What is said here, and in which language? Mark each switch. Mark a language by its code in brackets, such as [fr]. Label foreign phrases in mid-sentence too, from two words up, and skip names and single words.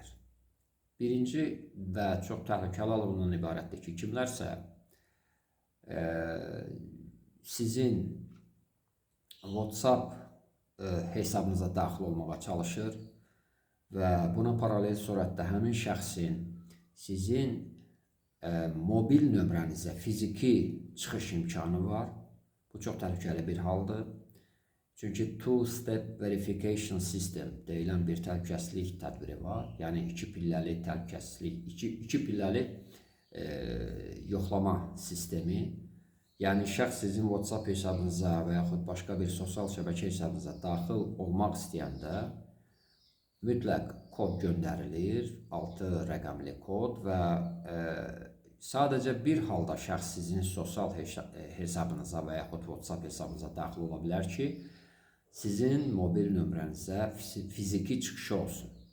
[az] Birinci və çox təhlükəli hal bundan ibarətdir ki, kimlərsə sizin WhatsApp hesabınıza daxil olmağa çalışır və buna paralel surətdə həmin şəxsin sizin mobil nömrənizə fiziki çıxış imkanı var. Bu çox təhlükəli bir haldır. Çünki [en] two-step verification system [az] deyilən bir təhlükəsizlik tədbiri var. Yəni iki pilləli təhlükəsizlik, iki pilləli yoxlama sistemi. Yəni şəxs sizin WhatsApp hesabınıza və yaxud başqa bir sosial şəbəkə hesabınıza daxil olmaq istəyəndə mütləq kod göndərilir, 6 rəqəmli kod və sadəcə bir halda şəxs sizin sosial hesabınıza və yaxud WhatsApp hesabınıza daxil ola bilər ki, sizin mobil nömrənizə fiziki çıxışı olsun.